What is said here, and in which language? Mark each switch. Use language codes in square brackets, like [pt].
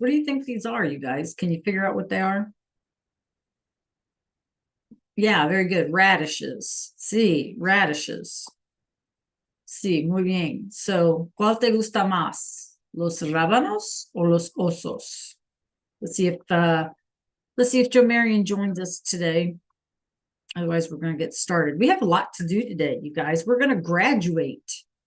[en] What do you think these are, you guys? Can you figure out what they are? Yeah, very good. Radishes. [es] Sí, radishes. Sí, muy bien. So, ¿cuál te gusta más? Los rábanos or los osos? [en] Let's see if Joe Marion joins us today. Otherwise, we're going to get started. We have a lot to do today, you guys. We're going to graduate.